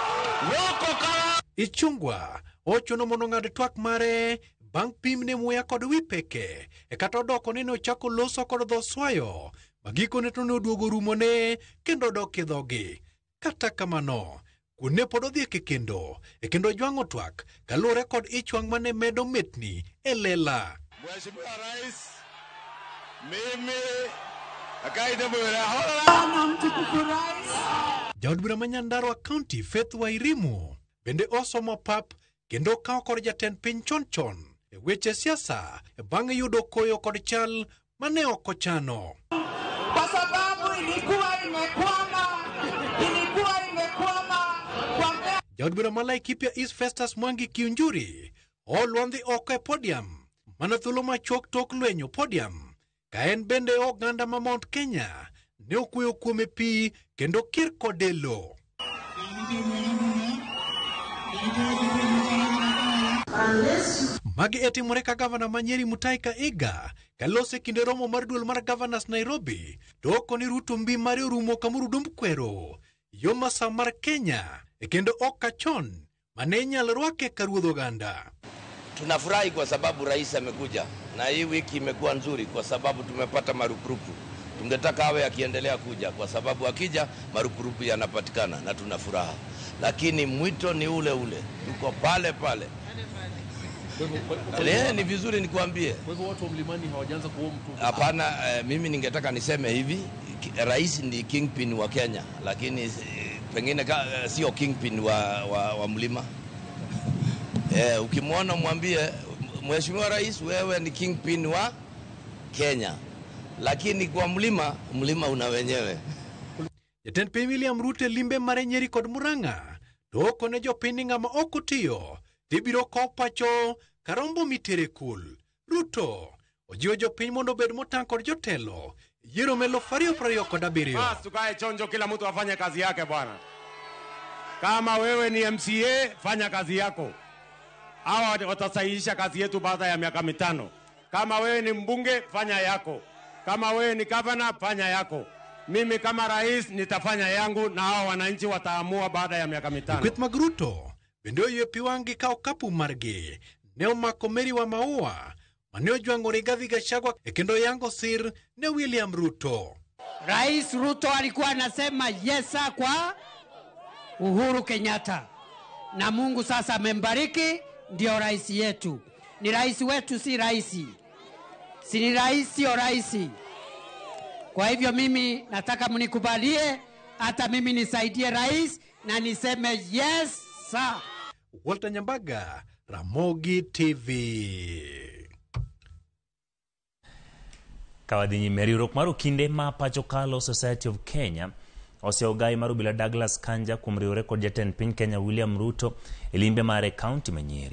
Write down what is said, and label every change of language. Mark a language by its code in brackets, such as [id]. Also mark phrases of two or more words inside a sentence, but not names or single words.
[luo] Ichung'wa ochuno mondo ng'ad twak mare bang' pimne muya kod wi peke e kata odoko ne ochako loso kod dho swayo magikone to ne oduogo rumone kendo odok e dhogi. Kata kamano kuone pod odhi e kendo jwang'o twak kaluwore kod ichwang' mane medo metni e lela. [sw] Mheshimiwa Rais, mimi akaida [luo] Jaod bura ma Nyandarua County Faith Wairimu bende osomo pap kendo kawo kod jatend piny chon e weche siasa bang' yudo koyo kod chal mane ok ochano. [sw] Kwa sababu ilikuwa imekwama kwa [luo] Jaod bura ma Laikipia East Festus Mwangi Kiunjuri olwandhi oko e podium mana thuolo machuok tok lwenyo podium ka en bende oganda ma Mount Kenya ne okuyo kuome pi kendo kir kodelo. Magi etimore ka gavana ma Nyeri Mutahi Kahiga kalose kinde romo mar duol mar Governors Nairobi to okoni Ruto mbi mare orumo kamoro dumb kwero yo Masawa mar Kenya e kendo okachon mane nyalo rwake ka ruodh oganda. [sw] Tunafurahi kwa sababu rais amekuja na hii wiki imekuwa nzuri kwa sababu tumepata marupurupu. Tungetaka awe akiendelea kuja kwa sababu akija marupurupu yanapatikana na tuna furaha. Lakini mwito ni ule ule. Tuko pale pale. Ni vizuri nikuambie. Kwa hivyo watu wa mlimani hawajaanza kuomba mtu. Hapana, mimi ningetaka niseme hivi, rais ni kingpin wa Kenya, lakini pengine sio kingpin wa mlima. Ukimwona mwambie Mheshimiwa Rais, wewe ni kingpin wa Kenya, lakini kwa mlima una wenyewe. [luo] Jatend piny William Ruto limbe mare Nyeri kod Murang'a to okone jopiny ng'ama ok otiyo dhibiro kopacho karombo mitere kul. Ruto ojiwo jopiny mondo bed motang' kod jotelo yiero melo 2027. [sw] Basi tukae chonjo, kila mtu afanye kazi yake bwana. Kama wewe ni MCA, fanya kazi yako. Hawa watasahihisha kazi yetu baada ya miaka 5. Kama wewe ni mbunge, fanya yako. Kama wewe ni governor, fanya yako. Mimi kama rais nitafanya yangu, na hawa wananchi wataamua baada ya miaka 5. [luo] Kweth mag Ruto bende oywe piwangi ka okapu margi ne omako Mary wa Maua mane ojwango Rigathi Gachagua kendo yango sir ne William Ruto. [sw] Rais Ruto alikuwa anasema yesa kwa Uhuru Kenyatta, na Mungu sasa amembariki, ndio rais yetu. Ni rais wetu, si raisi. Si ni rais, sio raisi. Kwa hivyo mimi nataka mnikubalie, hata mimi nisaidie rais na niseme [en] yes sir. [sw] Walter Nyambaga, Ramogi TV. [luo] Kawadhi riwruok mar okinde ma pacho kalo Society of Kenya oseogai mar obila Douglas Kanja kuom riwore kod jatend piny Kenya William Ruto e limbe mare kaunti ma Nyeri.